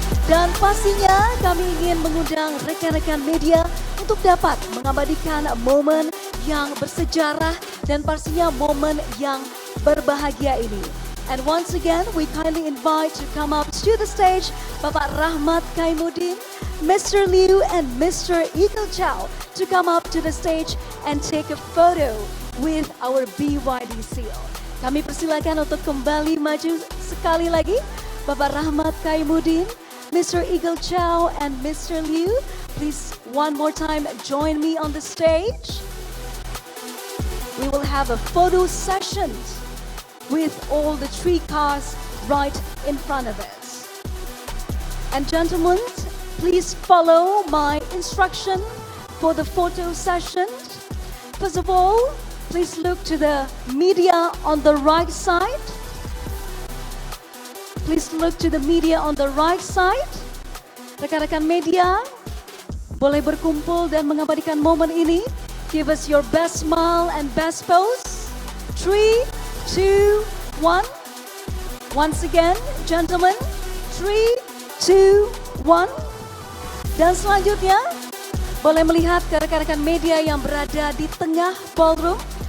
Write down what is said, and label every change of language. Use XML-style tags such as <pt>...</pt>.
<id>Dan pastinya kami ingin mengundang rekan-rekan media untuk dapat mengabadikan momen yang bersejarah dan pastinya momen yang berbahagia ini.</id> <en>And once again, we kindly invite to come up to the stage Bapak Rahmat Kaimuddin, Mr. Liu, and Mr. Eagle Chow to come up to the stage and take a photo with our BYD Seal.</en> <id>Kami persilakan untuk kembali maju sekali lagi, Bapak Rahmat Kaimuddin, Mr.</id> <en>Eagle Chow, and Mr. Liu. Please, one more time, join me on the stage. We will have a photo session with all the three cars right in front of us. And gentlemen, please follow my instruction for the photo session. First of all, please look to the media on the right side. Please look to the media on the right side.</en> <id>Rekan-rekan media, boleh berkumpul dan mengabadikan momen ini.</id> <en>Give us your best smile and best pose. 3, 2, 1. Once again, gentlemen.</en> <id>3, 2, 1. Dan selanjutnya, boleh melihat ke rekan-rekan media yang berada di tengah ballroom.</id>